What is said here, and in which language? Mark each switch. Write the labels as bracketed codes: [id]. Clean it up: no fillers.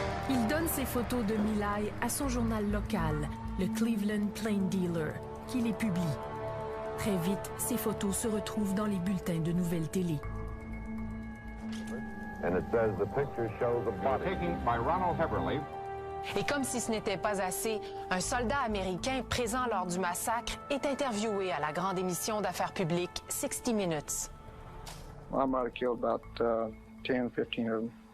[fr] Il donne ses photos de My Lai à son journal local, le Cleveland Plain Dealer, qui les publie. Très vite, ces photos se retrouvent dans les bulletins de nouvelles télé. [en] And it says the picture shows a body taken by Ronald Haberly. [fr] Et comme si ce n'était pas assez, un soldat américain présent lors du massacre est interviewé à la grande émission d'affaires publiques 60 Minutes. [en] I might have killed about 10, 15 of them.